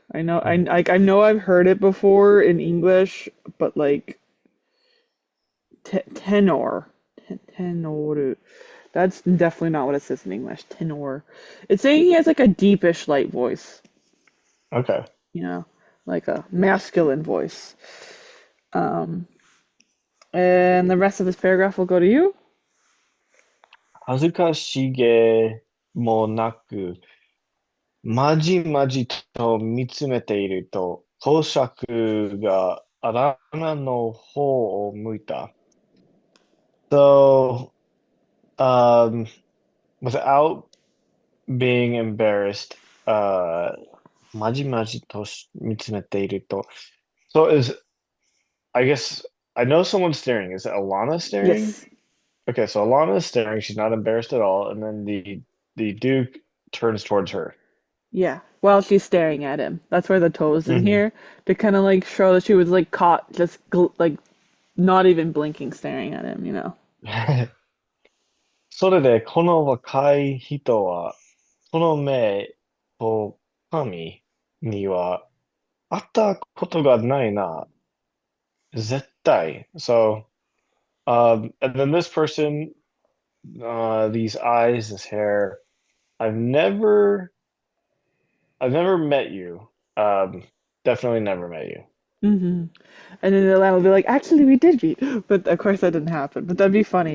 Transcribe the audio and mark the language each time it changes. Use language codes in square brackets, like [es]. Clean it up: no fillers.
[en] I know I've heard it before in English, but like tenor, tenor. That's definitely not what it says in English. Tenor. It's saying he has like a deepish light voice, Okay. you know, like a masculine voice. Um, and the rest of this paragraph will go to you. [ja] 恥ずかしげもなく、まじまじと見つめていると、公爵がアラナの方を向いた。 [en] So, um, without being embarrassed, [ja] まじまじと見つめていると. [en] So I guess, I know someone's staring. Is it Alana staring? Yes. Okay, so Alana is staring. She's not embarrassed at all. And then the Duke turns towards her. Yeah. While she's staring at him. That's where the toe is in Hmm. here to kind of like show that she was like caught just like not even blinking staring at him, you know. [ja] それで、この若い人は、この目と髪には会ったことがないな。絶対. [en] So, and then this person, these eyes, this hair, I've never, I've never met you. Um, definitely never met you. Hmm. And then Atlanta will be like, actually, we did meet. But of course, that didn't happen. But that'd be funny.